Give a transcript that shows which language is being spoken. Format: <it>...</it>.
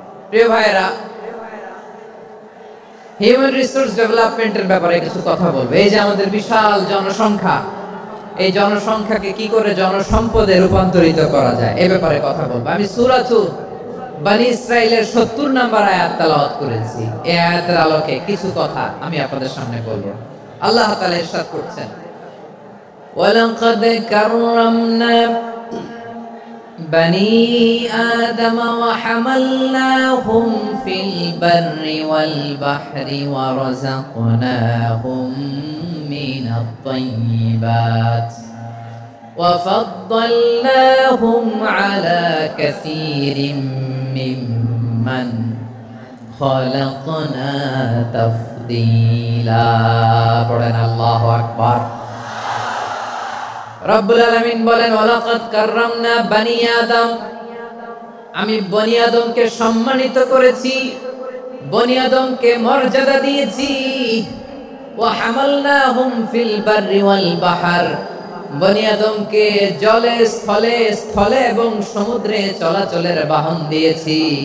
<bn>প্রিয় ভাইরা, human resource ডেভেলপমেন্টের ব্যাপারে কিছু কথা বলবো। এই যে আমাদের বিশাল জনসংখ্যা, এই জনসংখ্যাকে কি করে জনসম্পদে রূপান্তরিত করা যায় এ ব্যাপারে কথা বলবো। আমি সূরাতুল বনী ইসরাইলের 70 নম্বর আয়াত তেলাওয়াত করেছি। এই আয়াতের আলোকে কিছু কথা আমি আপনাদের সামনে বলবো। আল্লাহ তাআলা ইরশাদ করছেন, ওয়ালাকাদ কাররামনা</bn> <ar>بني آدم وحملناهم في البر والبحر ورزقناهم من الطيبات وفضلناهم على كثير ممن خلقنا تفضيلا.</ar> <bn>পড়েন আল্লাহু আকবার। রব্বুল আলামিন বলেন, ওয়ালাকাদ কাররামনা বনি আদম, আমি বনি আদমকে সম্মানিত করেছি, বনি আদমকে মর্যাদা দিয়েছি। ওয়া হামালনাহুম ফিল বাররি ওয়াল বাহর, বনি আদমকে জলে স্থলে স্থলে এবং সমুদ্রে চলাচলের বাহন দিয়েছি।</bn>